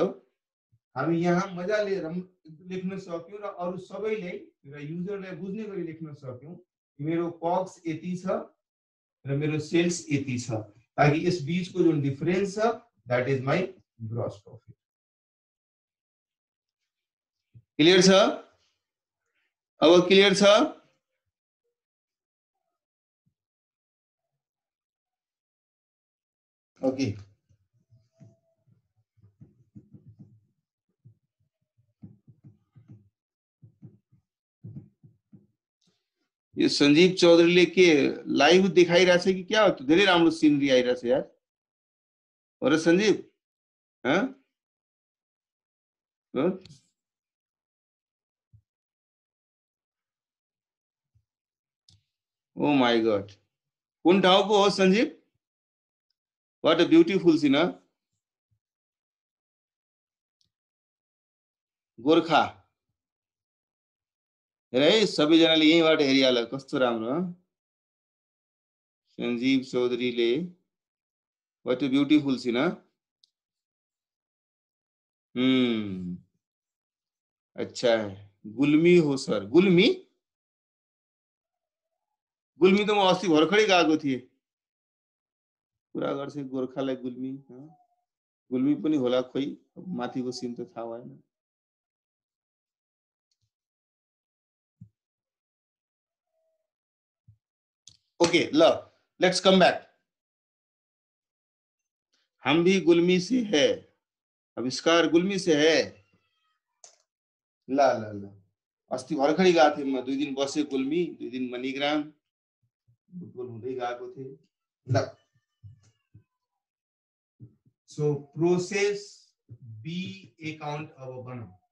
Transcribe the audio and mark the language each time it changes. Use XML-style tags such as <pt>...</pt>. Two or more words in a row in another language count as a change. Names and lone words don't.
<ne>हामी यहाँ मजाले लेख्न सक्यौं र अरु सबैले र युजरलाई बुझ्ने गरी लेख्न सक्यौं कि मेरो कॉस्ट यति छ र मेरो सेल्स यति छ, ताकि यस बीचको जुन डिफरेन्स छ</ne> <en>that is my gross profit.</en> <ne>क्लियर छ? अब क्लियर छ? ओके। ये संजीव चौधरीले के लाइभ देखाइरहेछ कि क्या हो? धेरै राम्रो सिनरी आइरहेछ यार। हो र संजीव? हाँ?</ne> <en>Oh my God,</en> <ne>कुन ठाउँको हो संजीव?</ne> <en>What a beautiful scene.</en> <ne>गोर्खा हेर है, सबैजनाले यहीँबाट हेरिहाल, कस्तो राम्रो। संजीव चौधरीले</ne> <en>what a beautiful scene.</en> <hi>अच्छा है,</hi> <ne>गुल्मी हो सर। गुल्मी गुल्मी त म अस्ति भर्खरै गएको थिएँ। कुरा गर्छ गोर्खालाई गुल्मी, गुल्मी पनि होला खोइ, माथिको सिन त थाहा भएन। ओके ल,</ne> <en>let's come back.</en> <hi>हम भी गुल्मी से है, आविष्कार गुल्मी से है।</hi> <ne>ल ल ल, अस्ति भर्खरै गएको थिएँ म, 2 दिन बसे गुल्मी, 2 दिन मणिग्राम, फुटबल हुँदै गएको थिएँ। ल, सो प्रोसेस बी एकाउन्ट अब बनाऊ।</ne>